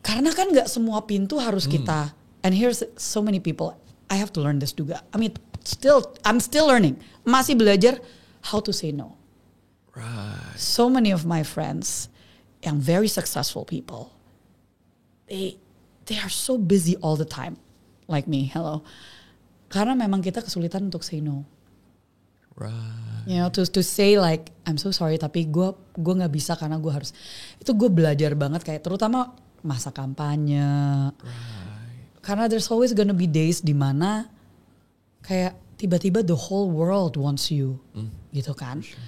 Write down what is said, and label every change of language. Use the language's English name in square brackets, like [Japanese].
[Indonesian] Karena kan nggak semua pintu harus kita. [English] And here's so many people. I have to learn this juga. I mean, I'm still learning. [Indonesian] Masih belajar [English] how to say no. So many of my friends, yang very successful people, they are so busy all the time, like me. [Indonesian] Hello, karena memang kita kesulitan untuk [English] say no. You know, to say like I'm so sorry, [Indonesian] tapi gue nggak bisa karena gue harus. Itu gue belajar banget kayak terutama masa kampanye. [English] Karena there's always gonna be days [Indonesian] dimana kayak [English] tiba-tiba the whole world wants you, [Indonesian] gitu kan.